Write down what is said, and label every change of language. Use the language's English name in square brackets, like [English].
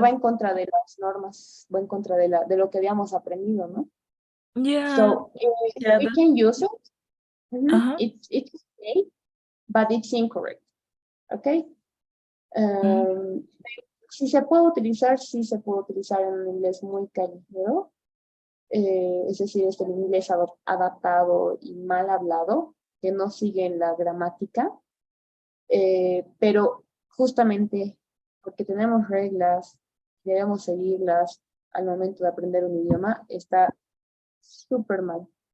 [Spanish] va en contra de las normas, va en contra de lo que habíamos aprendido, ¿no? [English] Yeah. So Yeah. we can use it. Uh-huh. It's okay, but it's incorrect. Okay. [Spanish] Si se puede utilizar, sí se puede utilizar en un inglés muy callejero, es decir, es el inglés adaptado y mal hablado, que no siguen la gramática, pero justamente porque tenemos reglas, debemos seguirlas al momento de aprender un idioma, está súper mal.